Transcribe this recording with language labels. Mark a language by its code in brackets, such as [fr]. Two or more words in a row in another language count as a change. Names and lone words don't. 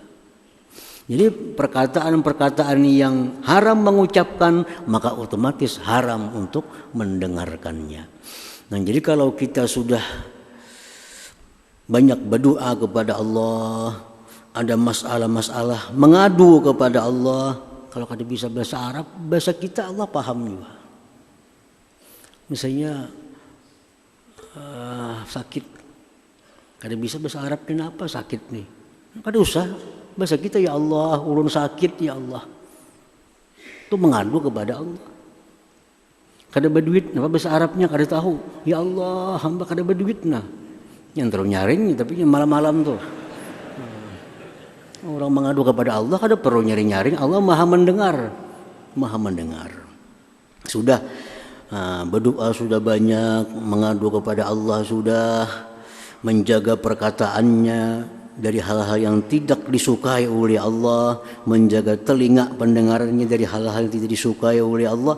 [id] Jadi perkataan-perkataan yang haram mengucapkan, maka otomatis haram untuk mendengarkannya. Nah, jadi kalau kita sudah banyak berdoa kepada Allah, ada masalah-masalah mengadu kepada Allah, kalau kada bisa bahasa Arab, bahasa kita Allah paham juga. Misalnya sakit, kada bisa bahasa Arab, kenapa sakit nih? [bjn] Kada usah bahasa kita, [ar] ya Allah, [bjn] ulun sakit [ar] ya Allah. [id] Itu mengadu kepada Allah. Kada berduit, apa bahasa Arabnya kada tahu. [ar] Ya Allah, [id] hamba kada berduit nah. Yang terlalu nyaring, tapi malam-malam tuh. Orang mengadu kepada Allah kada perlu nyaring-nyaring, Allah maha mendengar. Maha mendengar. Sudah berdoa sudah banyak, mengadu kepada Allah sudah, menjaga perkataannya dari hal-hal yang tidak disukai oleh Allah, menjaga telinga pendengarannya dari hal-hal yang tidak disukai oleh Allah.